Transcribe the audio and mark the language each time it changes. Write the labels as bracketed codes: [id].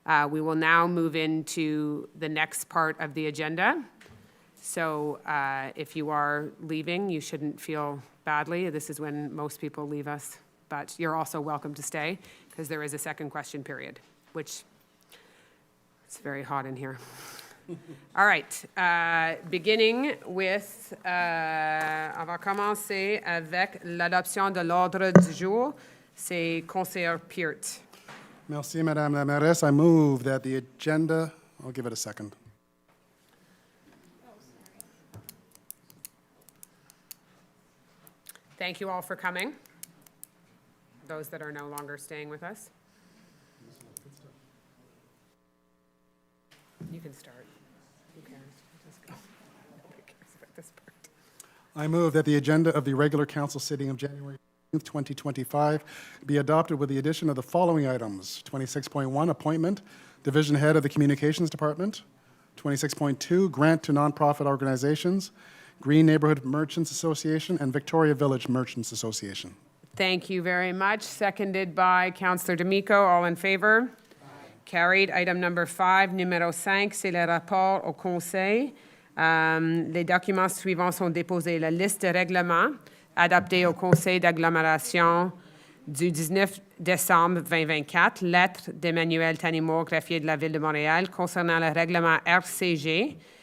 [en] We will now move into the next part of the agenda. So if you are leaving, you shouldn't feel badly. This is when most people leave us, but you're also welcome to stay because there is a second question period, which it's very hot in here. All right, beginning with, [fr] on va commencer avec l'adoption de l'ordre du jour. C'est Conseiller Peart. Merci, Madame la Mairesse. [en] I move that the agenda, I'll give it a second. Thank you all for coming, those that are no longer staying with us. You can start. Who cares? Just go. Nobody cares about this part. I move that the agenda of the regular council sitting of January 2025 be adopted with the addition of the following items. 26.1, appointment, Division Head of the Communications Department. 26.2, grant to nonprofit organizations, Green Neighborhood Merchants Association, and Victoria Village Merchants Association. Thank you very much. Seconded by Councillor D'Amico. All in favor? Carried. Item number 5, [fr] numéro 5, c'est le rapport au Conseil. Les documents suivants sont déposés. La liste de règlements adoptée au Conseil d'agglomération du 19 décembre 2024, lettre d'Emmanuel Tanimour, greffier de la Ville de Montréal, concernant le règlement RCG